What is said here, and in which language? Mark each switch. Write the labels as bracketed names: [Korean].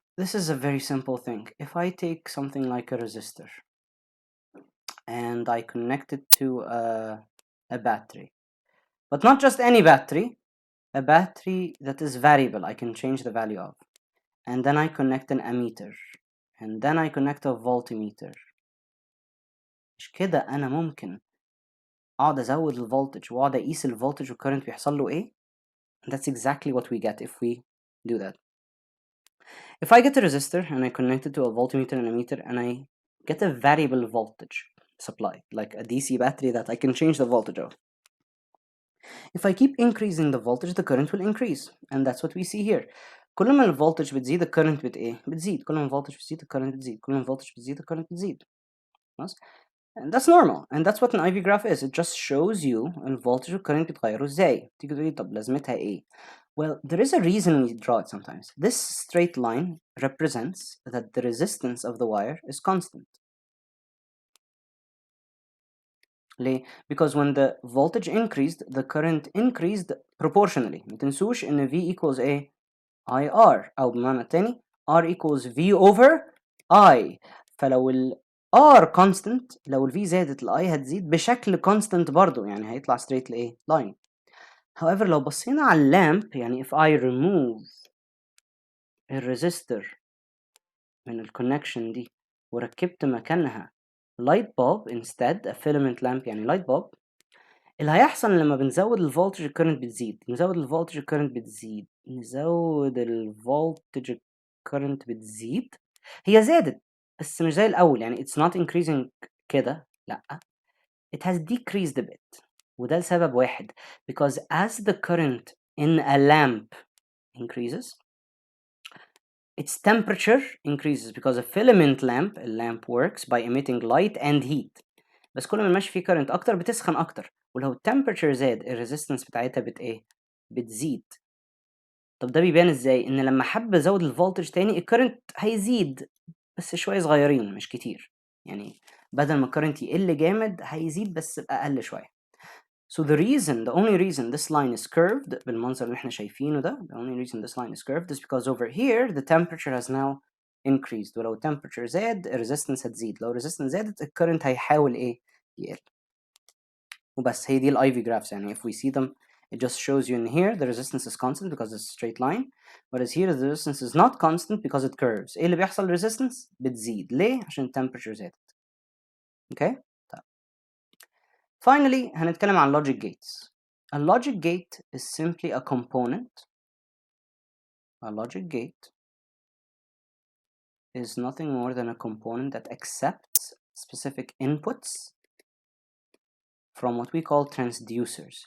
[English] This is a very simple thing. If I take something like a resistor and I connect it to a battery, but not just any battery, a battery that is variable, I can change the value of, and then I connect an ammeter, and then I connect a voltmeter. [Arabic] مش كده أنا ممكن أقعد أزود الفولتج وأقعد أقيس الفولتج والكرنت بيحصل له إيه؟ [English] That's exactly what we get if we do that. If I get a resistor and I connect it to a voltmeter and ammeter and I get a variable voltage supply, like a DC battery that I can change the voltage of. If I keep increasing the voltage, the current will increase, and that's what we see here. [Arabic] كل ما ال voltage بتزيد, [English] the current [Arabic] بتزيد. كل ما ال voltage بتزيد, the current بتزيد. كل ما ال voltage بتزيد, the current بتزيد. [English] And that's normal, and that's what an IV graph is. It just shows you [Arabic] ال voltage والcurrent بيتغيروا ازاي. تيجي تقولي طب لازمتها ايه؟ [English] Well, there is a reason we draw it sometimes. This straight line represents that the resistance of the wire is constant. Because when the voltage increased, the current increased proportionally. [Arabic] ما تنسوش إن [English] V equals a IR, [Arabic] أو بمعنى التاني [English] R equals V over I. [Arabic] فلو ال R constant, لو ال V زادت ال I هتزيد بشكل constant برضو, يعني هيطلع straight line. However, لو بصينا على اللامب, يعني [English] if I remove [Arabic] الريزستور من الكونكشن دي وركبت مكانها [English] light bulb instead, a filament lamp [Arabic] يعني light bulb, اللي هيحصل لما بنزود الفولتج الكرنت بتزيد. نزود الفولتج الكرنت بتزيد. نزود الفولتج الكرنت بتزيد. هي زادت بس مش زي الأول, يعني [English] it's not increasing [Arabic] كده, لأ, [English] it has decreased a bit. [Arabic] وده لسبب واحد, [English] because as the current in a lamp increases, its temperature increases, because a filament lamp works by emitting light and heat. [Arabic] بس كل ما ماشي فيه current أكتر بتسخن أكتر, ولو التمبرتشر زاد الريزيستنس بتاعتها بتزيد. طب ده بيبان ازاي؟ إن لما حب أزود الفولتج تاني الكرنت هيزيد بس شوية صغيرين مش كتير, يعني بدل ما الكرنت يقل جامد هيزيد بس بأقل شوية. [English] So the only reason this line is curved [Arabic] بالمنظر اللي احنا شايفينه ده, [English] the only reason this line is curved is because over here the temperature has now increased. [Arabic] ولو temperature زاد resistance هتزيد, لو resistance زادت current هيحاول ايه يقل. وبس هي دي ال IV graphs. [English] يعني if we see them it just shows you in here the resistance is constant because it's a straight line, whereas here the resistance is not constant because it curves. [Arabic] ايه اللي بيحصل resistance بتزيد ليه؟ عشان temperature زادت. okay. طيب. [English] finally [Arabic] هنتكلم عن [English] logic gates. A logic gate is simply a component. A logic gate is nothing more than a component that accepts specific inputs from what we call transducers.